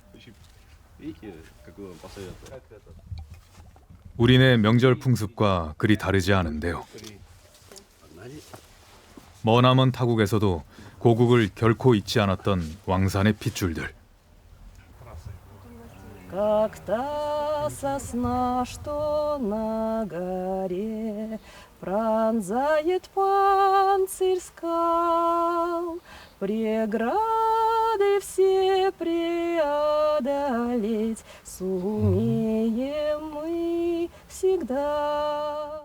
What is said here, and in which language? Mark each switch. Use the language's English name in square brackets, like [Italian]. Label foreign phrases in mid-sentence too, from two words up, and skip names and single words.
[Korean] 우리네 명절 풍습과 그리 다르지 않은데요. 머나먼 타국에서도 고국을 결코 잊지 않았던 왕산의 핏줄들. [Russian] Как-то та сосна, что на горе, пронзает панцирь скал, преграды все преодолеть сумеем мы всегда.